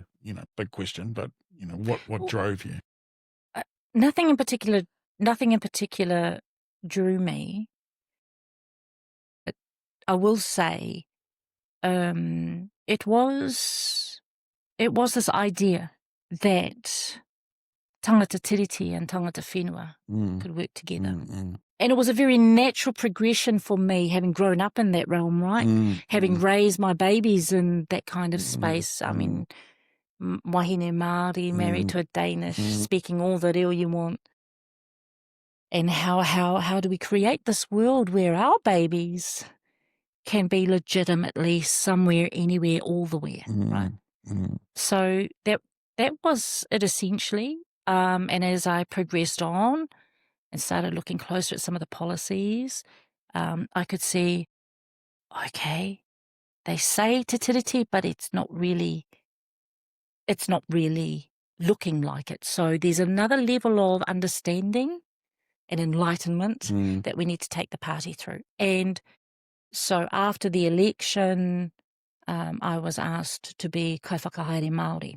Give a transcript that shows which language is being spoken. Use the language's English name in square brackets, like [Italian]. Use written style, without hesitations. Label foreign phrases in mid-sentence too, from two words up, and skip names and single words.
[English] Big question, but what drove you? Nothing in particular nothing in particular drew me. But I will say, it was this idea that [Māori] tangata tiriti [English] and [Māori] tangata whenua [English] could work together. And it was a very natural progression for me, having grown up in that realm, right? Having raised my babies in that kind of space. I mean, [Māori] wahine Māori, [English] married to a Danish, speaking all the reo you want. And how do we create this world where our babies can be legitimately somewhere, anywhere, all the where, right? So that was it essentially. And as I progressed on and started looking closer at some of the policies, I could see, okay, they say [Māori] te tiriti, [English] but it's not really looking like it. So there's another level of understanding and enlightenment that we need to take the party through. And so after the election, I was asked to be [Māori] kaiwhakahaere Māori.